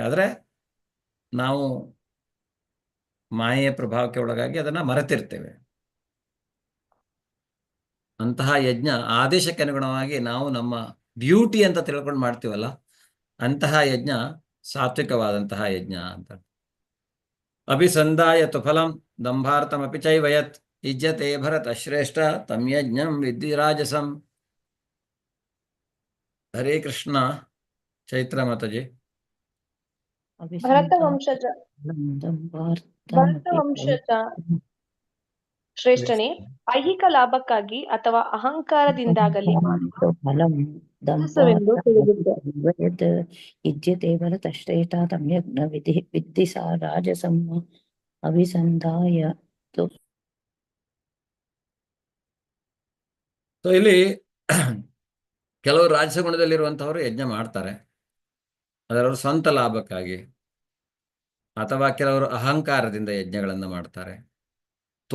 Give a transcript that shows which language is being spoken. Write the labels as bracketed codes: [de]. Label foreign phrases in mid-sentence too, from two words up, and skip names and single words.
[kn] ಆದರೆ ನಾವು ಮಾಯೆಯ ಪ್ರಭಾವಕ್ಕೆ ಒಳಗಾಗಿ ಅದನ್ನು ಮರೆತಿರ್ತೇವೆ. ಅಂತಹ ಯಜ್ಞ ಆದೇಶಕ್ಕೆ ಅನುಗುಣವಾಗಿ ನಾವು ನಮ್ಮ ಡ್ಯೂಟಿ ಅಂತ ತಿಳ್ಕೊಂಡು ಮಾಡ್ತೀವಲ್ಲ, ಅಂತಹ ಯಜ್ಞ ಸಾತ್ವಿಕವಾದಂತಹ ಯಜ್ಞ ಅಂತ. [sa] ಅಭಿಸಂದಾಯ ತು ಫಲಂ ದಂಭಾರ್ಥಮಪಿ ಚೈವಯತ್ ಇಜ್ಜತೆ ಭರತ ಶ್ರೇಷ್ಠ ತಂ ಯಜ್ಞಂ ವಿದ್ಧಿ ರಾಜಸಂ. [kn] ಹರೇ ಕೃಷ್ಣ. ಚೈತ್ರ ಮಾತಾಜಿ. ಭರತ ವಂಶಜ ಶ್ರೇಷ್ಠನೇ, ಐಹಿಕ ಲಾಭಕ್ಕಾಗಿ ಅಥವಾ ಅಹಂಕಾರದಿಂದಾಗಲಿ ಕೆಲಸವೆಂದು ತಿಳಿದಿದ್ದೆ. [sa] ಇಜ್ಯತೆ ಭರತ ಶ್ರೇಷ್ಠ ತಂ ಯಜ್ಞ ವಿದ್ಧಿ ಸಾ ರಾಜಸಂ ಅಭಿಸಂಧಾಯ. [kn] ಸೊ ಇಲ್ಲಿ ಕೆಲವರು ರಾಜಸ ಗುಣದಲ್ಲಿರುವಂತಹವರು ಯಜ್ಞ ಮಾಡ್ತಾರೆ, ಅದರ ಸ್ವಂತ ಲಾಭಕ್ಕಾಗಿ. ಅಥವಾ ಕೆಲವರು ಅಹಂಕಾರದಿಂದ ಯಜ್ಞಗಳನ್ನು ಮಾಡ್ತಾರೆ, ತೋರಿಸ್ಕೊಳ್ಳಿಕ್ಕೋಸ್ಕರ.